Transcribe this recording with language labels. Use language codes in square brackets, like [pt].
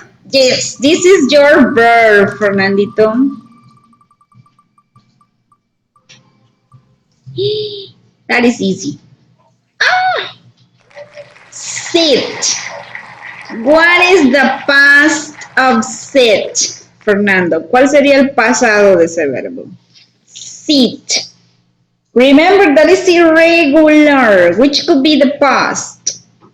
[en] Yes, this is your verb, Fernandito. That is easy. Sit. What is the past of sit, Fernando? [es] ¿Cuál sería el pasado de ese verbo? [en] Sit. Remember that is irregular, which could be the past.